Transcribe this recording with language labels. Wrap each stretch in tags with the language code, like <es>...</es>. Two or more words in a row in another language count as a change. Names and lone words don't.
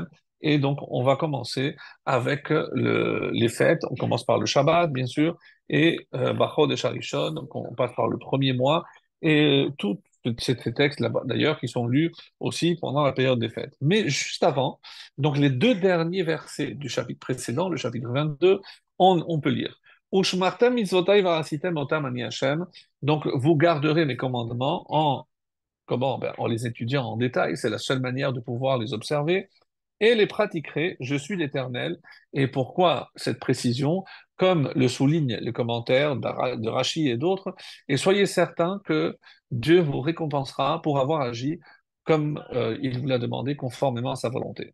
<fr>Et donc on va commencer avec les fêtes, on commence par le Shabbat bien sûr, et Bachod et Sharishon, donc on passe par le premier mois, et tous ces textes là d'ailleurs qui sont lus aussi pendant la période des fêtes. Mais juste avant, donc les deux derniers versets du chapitre précédent, le chapitre 22, on peut lire.</fr> <he>ושמרתם מצותי ועשיתם אתם אני ה.</he> <fr>Donc, vous garderez mes commandements comment? Ben, en les étudiant en détail. C'est la seule manière de pouvoir les observer. Et les pratiquerez. Je suis l'Éternel. Et pourquoi cette précision? Comme le soulignent les commentaires de Rachi et d'autres. Et soyez certains que Dieu vous récompensera pour avoir agi comme il vous l'a demandé, conformément à sa volonté.</fr>